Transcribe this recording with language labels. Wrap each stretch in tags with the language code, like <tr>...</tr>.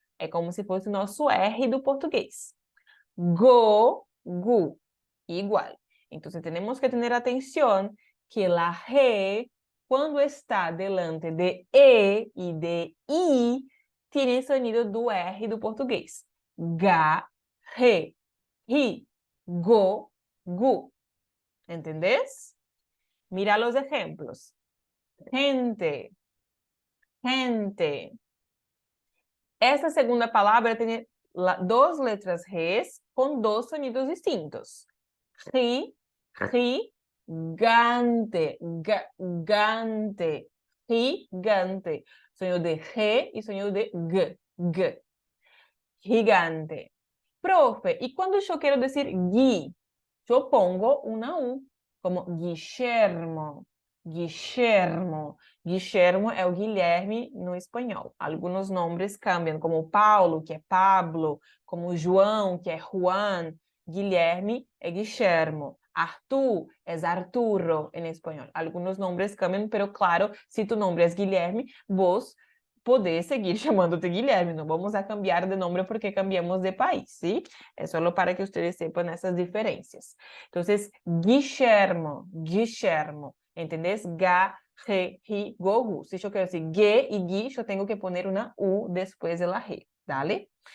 <pt>É como se fosse o nosso R do português.</pt> <es>Go, gu, igual. Entonces tenemos que tener atención que la G, cuando está delante de E y de I, tiene el sonido</es> <pt>do R do português.</pt> <es>Ga, G, ri, go, gu. ¿Entendés? Mira los ejemplos. Gente, gente. Esta segunda palabra tiene dos letras Gs con dos sonidos distintos. Ri, gigante, gigante, gigante. Sonido de G y sonido de G, G. Gigante. Profe, ¿y cuando yo quiero decir gui? Yo pongo una U, como Guillermo, Guillermo.</es> <pt>Guillermo é o Guilherme no espanhol. Alguns nomes cambiam, como Paulo, que é Pablo, como João, que é Juan. Guilherme é Guillermo. Arthur é Arturo em espanhol. Alguns nomes cambiam, pero claro, se tu nome é Guilherme, vos poder seguir chamándote Guilherme.</pt> <es>No vamos a cambiar de nombre porque cambiamos de país, ¿sí? Es solo para que ustedes sepan esas diferencias. Entonces, Guillermo, Guillermo, ¿entendés? Ga, G, G, Go, Gu. Si yo quiero decir G y Gui, yo tengo que poner una U después de la G, ¿dale?</es>